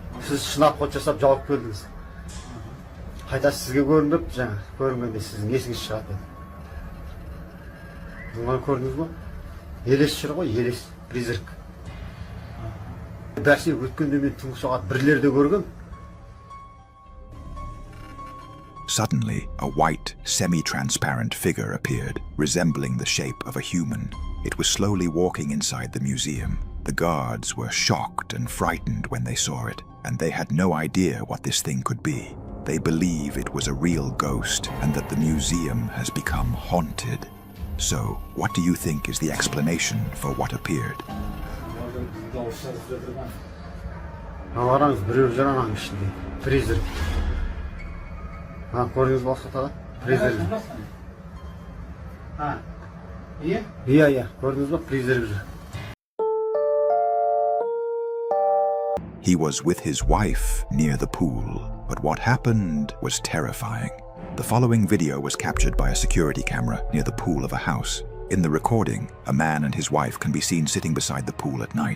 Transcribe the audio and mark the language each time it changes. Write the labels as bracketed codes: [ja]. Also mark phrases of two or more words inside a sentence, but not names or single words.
[kk] Сіз шынап қот жасап жауып келдіңіз. Қайта сізге көрініп, жаңа көрінгенде сіздің есіңіз шығады. Бұны көрдіңіз бе? Елес жүр ғой, елес. Призрак. Бәрсе өткенде мен түнгі сағат 1-лерде көргем. [en] Suddenly, a white, semi-transparent figure appeared, resembling the shape of a human. It was slowly walking inside the museum. The guards were shocked and frightened when they saw it, and they had no idea what this thing could be. They believe it was a real ghost and that the museum has become haunted. So, what do you think is the explanation for what appeared? [kk] Қараңыз, біреу жүр ананың ішінде. Призрак. Көрдіңіз бе Асхат аға? Призрак. Иә, көрдіңіз бе? Призрак жүр. [en] He was with his wife near the pool, but what happened was terrifying. The following video was captured by a security camera near the pool of a house. In the recording, a man and his wife can be seen sitting beside the pool at night.